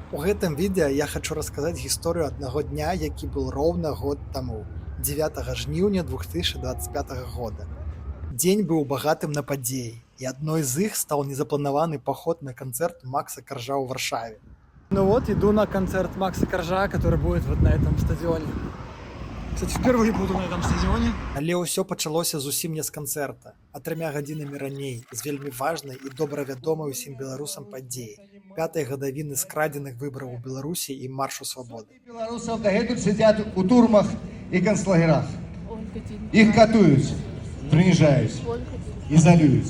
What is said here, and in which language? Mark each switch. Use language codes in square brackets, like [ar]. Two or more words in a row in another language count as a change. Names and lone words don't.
[be] У гэтым відэа я хачу расказаць гісторыю аднаго дня, які быў роўна год таму, 9 жніўня 2025 года. Дзень быў багатым на падзеі, і адной з іх стаў незапланаваны паход на канцэрт Макса Каржа ў Варшаве. [ru] Ну вот, иду на концерт Макса Коржа, который будет вот на этом стадионе. Кстати, впервые буду на этом стадионе. [be] Але ўсё пачалося зусім не з канцэрта, а 3 гадзінамі раней, з вельмі важнай і добра вядомай усім беларусам падзеі, 5-й гадавіны скрадзеных выбараў у Беларусі і маршу свабоды. Беларусаў дагэтуль сядзяць у турмах і канцлагерах. Іх катуюць, прыніжаюць, ізалююць.